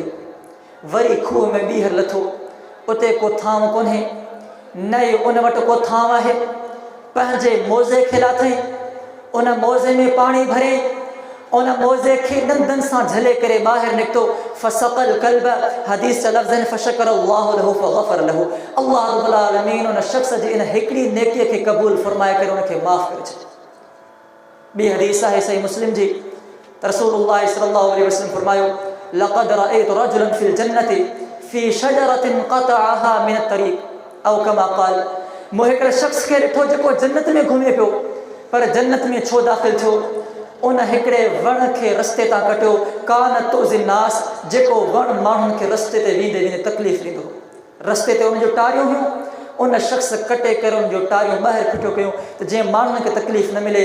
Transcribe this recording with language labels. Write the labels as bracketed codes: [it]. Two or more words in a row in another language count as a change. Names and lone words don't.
[sd] वरी खूह में ॿीहर लथो, उते को थांव कोन्हे, न ई उन वटि को थांव आहे। पंहिंजे मोज़े खे लाथई, उन मोज़े में पाणी भरे, उन मोज़े खे ॾंदनि सां झले करे ॿाहिरि निकितो। [ar] فسقى الكلب, [sd] हदीस जा लफ़्ज़ आहिनि [ar] فشكر الله له فغفر له, [sd] अल्लाह रब्बुल आलमीन उन शख़्स जी इन हिकिड़ी नेकीअ खे क़बूल फरमाए करे उनखे माफ़ करे छॾियो। ॿी हदीस आहे सही मुस्लिम जी, त रसूलुल्लाह [ar] صلى الله عليه وسلم [sd] फरमायो [ar] لقد رأيت رجلا في الجنة في شجرة قطعها من الطريق أو كما قال, [sd] मूं हिकिड़े शख़्स खे ॾिठो जेको जन्नत में घुमे पियो, पर जन्नत में छो दाख़िल थियो? उन हिकिड़े वण खे रस्ते तां कटियो, [ar] كانت تؤذي الناس, [sd] जेको वण माण्हुनि खे रस्ते ते वेंदे वेंदे तकलीफ़ ॾींदो। रस्ते ते उनजूं टारियूं हुयूं, उन शख़्स कटे करे उनजूं टारियूं ॿाहिरि फिटियो कयूं त जीअं माण्हुनि खे तकलीफ़ न मिले।